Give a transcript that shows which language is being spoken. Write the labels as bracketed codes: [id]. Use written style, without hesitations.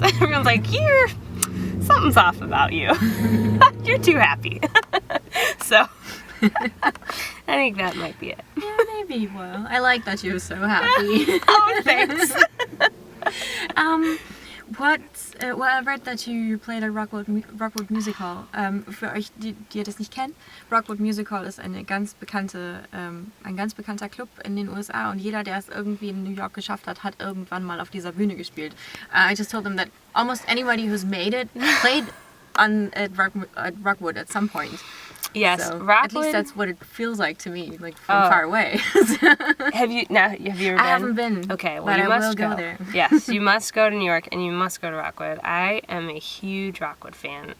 [en] Everyone's like, something's off about you. You're too happy. So I think that might be it. Yeah, maybe. Well, I like that you're so happy. Oh, thanks. Well, I read that you played a Rockwood Musical. [de] Für euch, die das nicht kennen, Rockwood Musical ist ein ganz bekannter Club in den USA, und jeder, der es irgendwie in New York geschafft hat, hat irgendwann mal auf dieser Bühne gespielt. [en] I just told them that almost anybody who's made it played at Rockwood at some point. Yes, so Rockwood. At least that's what it feels like to me, like from far away. Have you ever been? I haven't been. Okay, well but you I must will go there. Yes, you must go to New York, and you must go to Rockwood. I am a huge Rockwood fan.